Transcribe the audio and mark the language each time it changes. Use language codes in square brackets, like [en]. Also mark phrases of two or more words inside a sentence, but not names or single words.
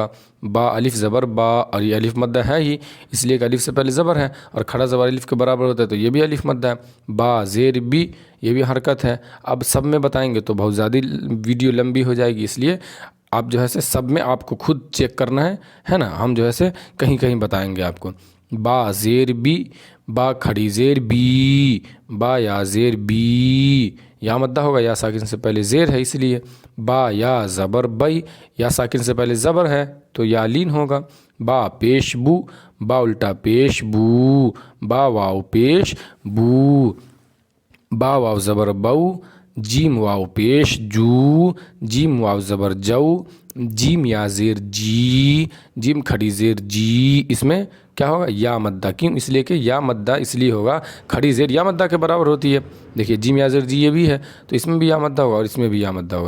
[ur] با الف زبر با، اور یہ الف مدہ ہے ہی، اس لیے کہ الف سے پہلے زبر ہے اور کھڑا زبر الف کے برابر ہوتا ہے تو یہ بھی الف مدہ ہے۔ با زیر بی، یہ بھی حرکت ہے۔ اب سب میں بتائیں گے تو بہت زیادہ ویڈیو لمبی ہو جائے گی، اس لیے آپ جو ہے سے سب میں آپ کو خود چیک کرنا ہے نا۔ ہم جو ہے سے کہیں کہیں بتائیں گے آپ کو۔ با زیر بی، با کھڑی زیر بی، با یا زیر بی، یا مدہ ہوگا، یا ساکن سے پہلے زیر ہے اس لیے۔ با یا زبر بئی، یا ساکن سے پہلے زبر ہے تو یا لین ہوگا۔ با پیش بو، با الٹا پیش بو، با واو پیش بو، با واو زبر بو، جیم واو پیش جو، جیم واو زبر جو، جیم یا زیر جی، جیم کھڑی زیر جی، اس میں کیا ہوگا؟ یا مدہ۔ کیوں؟ اس لیے کہ یا مدہ اس لیے ہوگا، کھڑی زیر یا مدہ کے برابر ہوتی ہے۔ دیکھیے جیم یا زیر جی یہ بھی ہے تو اس میں بھی یا مدہ ہوگا اور اس میں بھی یا مدہ ہوگا۔